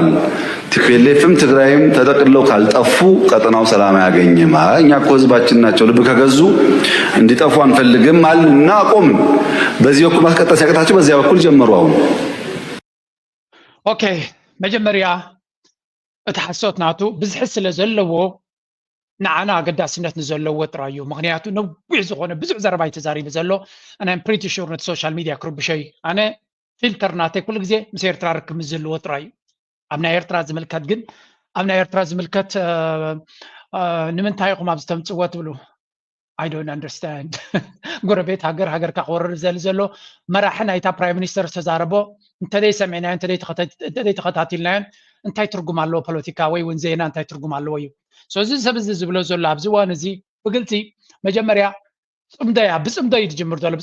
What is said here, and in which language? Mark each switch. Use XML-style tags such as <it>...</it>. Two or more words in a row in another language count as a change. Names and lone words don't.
<am>ቲፒኤልኤፍም ትግራይም ተጠቅለው ካልጠፉ ቀጠናው ሰላም አያገኝም። እኛ እኮ ህዝባችን ናቸው፣ ልብ ከገዙ እንዲጠፉ አንፈልግም አልና አቆምን። በዚህ በኩል ማስቀጠል ሲያቅታቸው በዚያ በኩል ጀመሩ። አሁን</am> <ti>ኦኬ መጀመሪያ እተሐሶት ናቱ ብዝሕስ ስለዘለዎ ንዓና ኣገዳስነት ንዘለዎ ጥራዩ ምክንያቱ ነዊሕ ዝኾነ ብዙሕ ዘረባ ተዛሪቡ ዘሎ</ti> <en>and I'm pretty sure</en> <ti>ነቲ</ti> <en>social media</en> <ti>ክርብሸይ ኣነ ፊልተርናተይ ኩሉ ግዜ ምስ ኤርትራ ርክብ ዘለዎ ጥራይ እዩ ኣብ ናይ ኤርትራ ዝምልከት ግን ኣብ ናይ ኤርትራ ዝምልከት ንምንታይ ኢኹም ኣብ ዝተምፅዎ ትብሉ</ti> <en>I don't understand</en> <ti>ጎረቤት ሃገርካ ክወርር ዘሎ መራሒ ናይታ</ti> <en>prime minister</en> <ti>ዝተዛረቦ እንተደይ ሰሚዕናዮ እንተደይ ተኸታቲልናዮ እንታይ ትርጉም ኣለዎ ፖለቲካ ወይ እውን ዜና እንታይ ትርጉም ኣለዎ እዩ ስለዚ ሰብ እዚ ዝብሎ ዘሎ ኣብዚ እዋን እዚ ብግልፂ መጀመርያ ፅምደያ ብፅምዶ እዩ ዝጅምር ዘሎ</ti>